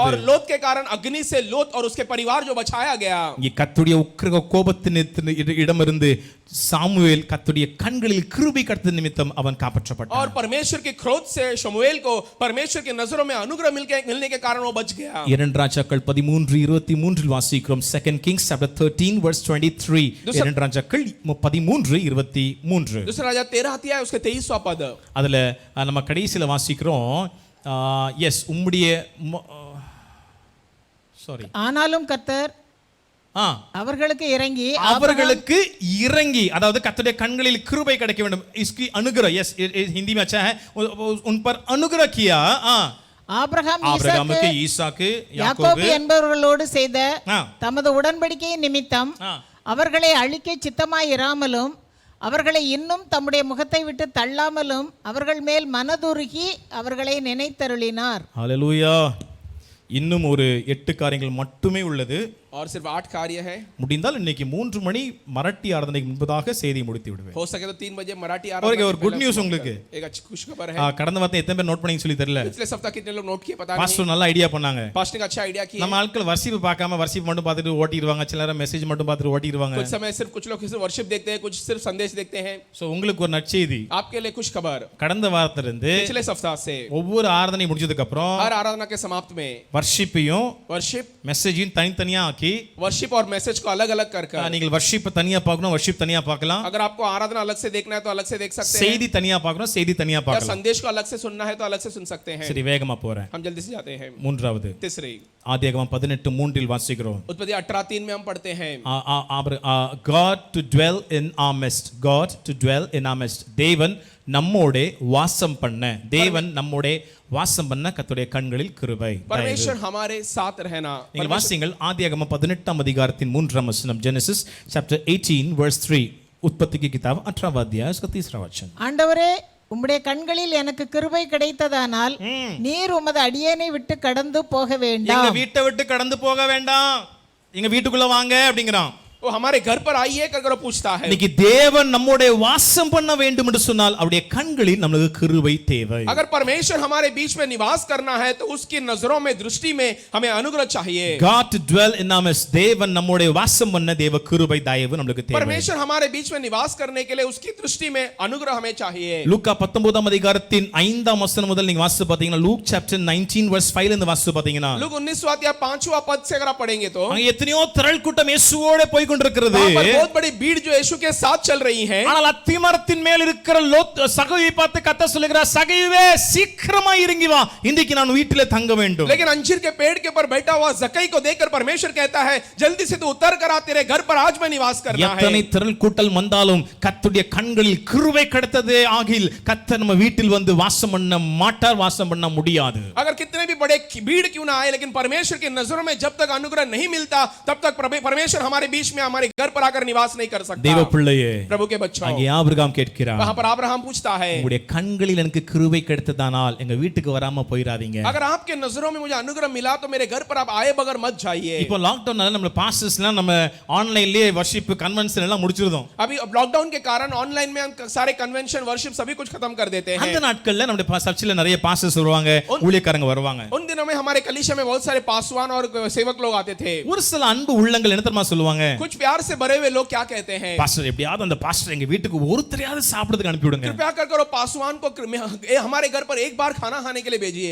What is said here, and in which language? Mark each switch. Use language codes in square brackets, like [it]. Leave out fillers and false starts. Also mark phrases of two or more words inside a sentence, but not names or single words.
[hi] और लोत के कारण अग्नि से लोत और उसके परिवार जो बचाया गया. [ta] இங்கே கர்த்தருடைய உக்கிர கோபத்தின் இடமிருந்து சாமுவேல் கர்த்தருடைய கண்களில் கிருபை கிடைத்த நிமித்தம் அவன் காப்பாற்றப்பட்டான். [hi] और परमेश्वर के क्रोध से शमूएल को परमेश्वर की नजरों में अनुग्रह मिलने के कारण वो बच गया. [ta] 2 ராஜாக்கள் 13:23 வாசிக்கிறோம். [en] 2 Kings chapter 13 verse 23. [ta] 2 ராஜாக்கள் 13:23. [hi] दूसरा राजा 13 अध्याय उसके 23वां पद. [ta] அதுல நம்ம கடைசில வாசிக்கிறோம், எஸ் உம்முடைய சாரி ஆனாலும் கர்த்தர் அவர்களுக்கு இறங்கி அதாவது கர்த்தருடைய கண்களில் கிருபை கிடைக்க வேண்டும். [hi] इसकी अनुग्रह, यस हिंदी में अच्छा है, उन पर अनुग्रह किया. [ta] ஆபிரகாமுக்கு ஈசாக்கு யாக்கோபு என்பவர்களோடு செய்த தமது உடன்படிக்கையின் நிமித்தம் அவர்களை அழிக்க சித்தமாயிராமலும் அவர்களை இன்னும் தம்முடைய முகத்தை விட்டு தள்ளாமலும் அவர்கள் மேல் மனதுருகி அவர்களை நினைத்தருளினார். ஹல்லேலூயா. இன்னும் ஒரு 8 காரியங்கள் மட்டுமே உள்ளது. [hi] और सिर्फ 8 कार्य है. [ta] முடிந்தால் இன்னைக்கு 3 மணி மராட்டி ஆராதனைக்கு முன்பதாக செய்தி முடித்து விடுவேன். [hi] हो सके तो 3 बजे मराठी आराधना. [ta] ஒரு [en] good news [ta] உங்களுக்கு. [hi] एक अच्छी खुशखबर है. [ta] கடந்த வாரத்தை எத்தனை பேர் நோட் பண்ணீங்க சொல்லி தெரியல. [hi] पिछले सप्ताह कितने लोग नोट किए पता नहीं. [ta] பாஸ்டர் நல்ல ஐடியா பண்ணாங்க. [hi] पास्टर ने अच्छा आईडिया किया. [ta] நம்ம ஆட்கள் வர்ஷிப் பார்க்காம வர்ஷிப் மட்டும் பார்த்துட்டு ஓட்டிடுவாங்க, சிலர் மெசேஜ் மட்டும் பார்த்துட்டு ஓட்டிடுவாங்க. [hi] कुछ समय सिर्फ कुछ लोग सिर्फ वर्शिप देखते हैं, कुछ सिर्फ संदेश देखते हैं. [ta] சோ உங்களுக்கு ஒரு நற்செய்தி. [hi] आपके लिए खुश खबर. [ta] கடந்த வாரத்திலிருந்து [hi] पिछले सप्ताह से [ta] ஒவ்வொரு ஆராதனை முடிஞ்சதுக்கு அப்புறம் [hi] हर आराधना के समाप्त में [ta] வர்ஷிப்பையும் [hi] वर्शिप [ta] மெசேஜையும் தனித்தனியா ஆக்கி [hi] वर्शिप और मैसेज को अलग-अलग कर [ta] நீங்கள் வர்ஷிப் தனியா பார்க்கணும், வர்ஷிப் தனியா பார்க்கலாம். [hi] अगर आपको आराधना अलग से देखना है तो अलग से देख सकते हैं. [ta] செய்தி தனியா பார்க்கணும், செய்தி தனியா பார்க்கலாம். [hi] संदेश को अलग से सुनना है तो अलग से सुन सकते हैं. [ta] சரி வேகமா போறேன். [hi] हम जल्दी से जाते हैं. [ta] மூன்றாவது [hi] तीसरी [ta] ஆதியாகமம் 18:3 வாசிக்கிறோம். [hi] उत्पत्ति 18:3 में हम पढ़ते हैं. [en] God to dwell in our midst. God to dwell in our midst. [ta] தேவன் நம்மோடே வாசம் பண்ண, தேவன் நம்மோடே வாசம் பண்ண கர்த்தருடைய கண்களில் கிருபை. [hi] परमेश्वर हमारे साथ रहना. [ta] நீங்கள் வாசிங்கள் ஆதியாகமம் 18ஆம் அதிகாரத்தின் 3ஆம் வசனம். [en] Genesis chapter 18 verse 3. [hi] उत्पत्ति की किताब 18वां अध्याय उसका 3रा वचन. [ta] ஆண்டவரே உம்முடைய கண்களில் எனக்கு கிருபை கிடைத்ததானால் நீர் உமது அடியேனை விட்டு கடந்து போக எங்க வேண்டாம். வீட்டை விட்டு கடந்து போக வேண்டாம், எங்க வீட்டுக்குள்ள வாங்க அப்படிங்கிறான். [hi] वो हमारे घर पर आइए कर पूछता है। [ta] இன்னைக்கு தேவன் நம்மோட வாசம் பண்ண வேண்டும் என்று சொன்னால் அவருடைய கண்களில் நமக்கு கிருபை தேவை. [hi] अगर परमेश्वर हमारे बीच में निवास करना है तो उसकी नजरों में दृष्टि में हमें अनुग्रह चाहिए। [en] God to dwell in our midst. [ta] தேவன் நம்மோட வாசம் பண்ண தேவ கிருபை தயவு நமக்கு தேவை. [hi] परमेश्वर हमारे बीच में निवास करने के लिए उसकी दृष्टि में अनुग्रह हमें चाहिए। [ta] லூக்கா 19ஆம் அதிகாரத்தின் 5ஆம் வசனம் முதல் நீங்க வாசித்து பாத்தீங்கன்னா [en] Luke chapter 19 verse 5 [ta] ல இருந்து வாசித்து பாத்தீங்கன்னா [hi] लूक 19वां अध्याय 5वां पद से अगर आप पढ़ेंगे तो [ta] அங்க எத்தனையோ திரள் கூட்டம் இயேசுவோட போய் கொண்டிருக்கிறது. [hi] वहां पर बहुत बड़ी भीड़ जो यीशु के साथ चल रही है। [ta] ஆனால் அத்திமரத்தின் மேல் இருக்கிற சகோவை பார்த்து கர்த்தர் சொல்லுகிறார், சகைவே சீக்கிரமா இறங்கி வா, இன்றைக்கு நான் வீட்டிலே தங்க வேண்டும். [hi] लेकिन अंजीर के पेड़ के ऊपर बैठा हुआ जक्कई को देखकर परमेश्वर कहता है, जल्दी से तू उतर कर आ, तेरे घर पर आज मैं निवास करना है। [ta] எத்தனை திரள் கூட்டம் வந்தாலும் கர்த்தருடைய கண்களில் கிருபை கிடைத்ததே ஆகில் கர்த்தர் நம்ம வீட்டில் வந்து வாசம் பண்ண மாட்டார், வாசம் பண்ண முடியாது. [hi] अगर कितने भी बड़े भीड़ क्यों ना आए, लेकिन परमेश्वर की नजरों में जब तक अनुग्रह नहीं मिलता तब तक परमेश्वर हमारे बीच में हमारे घर पर आकर निवास नहीं कर सकता। [ta] தேவ பிள்ளையே, [hi] प्रभु के बच्चों, [ta] அங்கே ஆபிரகாம் கேட்கிறார், [hi] वहां पर अब्राहम पूछता है, [ta] உங்களுடைய கண்களில் எனக்கு கிருபை கிடைத்ததானால் எங்க வீட்டுக்கு வராம போயிராதீங்க. [hi] अगर आपके नजरों में मुझे अनुग्रह मिला तो मेरे घर पर आप आए बगैर मत जाइए। [ta] இப்போ லாக்டவுன்னால நம்ம பாஸ்டர்ஸ்லாம் நம்ம ஆன்லைன்லயே [en] worship convention [ta] எல்லாம் முடிச்சிருந்தோம். [hi] अभी लॉकडाउन के कारण ऑनलाइन में हम सारे [en] convention worship [hi] सभी कुछ खत्म कर देते हैं। [ta] அந்த நாட்கள்ல நம்ம சர்ச்சில் நிறைய பாஸ்டர்ஸ் வருவாங்க, ஊழியக்காரங்க வருவாங்க. [hi] उन दिनों में हमारे कलीसिया में बहुत सारे पासवान और सेवक लोग आते थे। [ta] ஒரு சில அன்பு உள்ளங்கள் என்ன தெரியுமா சொல்லுவாங்க, [hi] कुछ प्यार से भरे हुए लोग क्या कहते हैं, [ta] பாஸ்டர் எப்படியாவது அந்த பாஸ்டர் எங்க வீட்டுக்கு ஒருத்தரையாவது சாப்பிடுறதுக்கு அனுப்பி விடுங்க. [hi] कृपया कर करो पासवान को हमारे घर पर एक बार खाना खाने के लिए भेजिए।